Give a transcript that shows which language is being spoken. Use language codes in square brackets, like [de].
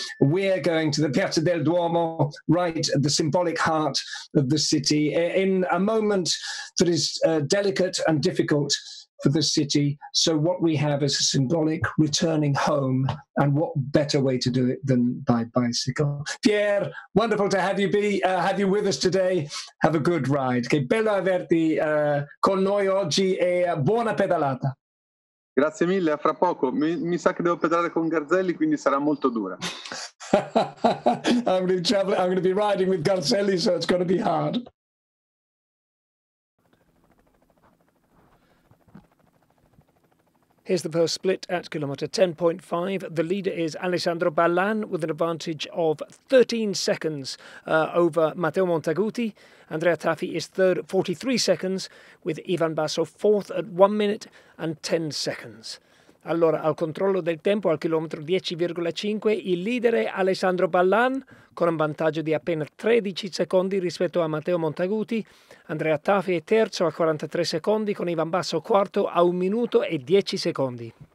[en] We're going to the Piazza del Duomo, right at the symbolic heart of the city, in a moment that is delicate and difficult for the city. So what we have is a symbolic returning home, and what better way to do it than by bicycle. Pier, wonderful to have you with us today. Have a good ride. [it] Che bello averti con noi oggi e buona pedalata. Grazie mille, a fra poco. Mi sa che devo pedalare con Garzelli, quindi sarà molto dura. [en] I'm going to be riding with Garzelli, so it's going to be hard. Here's the first split at kilometre 10.5. The leader is Alessandro Ballan with an advantage of 13 seconds over Matteo Montaguti. Andrea Taffi is third, 43 seconds, with Ivan Basso fourth at 1 minute and 10 seconds. [it] Allora, al controllo del tempo al chilometro 10,5 il leader è Alessandro Ballan con un vantaggio di appena 13 secondi rispetto a Matteo Montaguti. Andrea Taffi è terzo a 43 secondi con Ivan Basso quarto a 1 minuto e 10 secondi.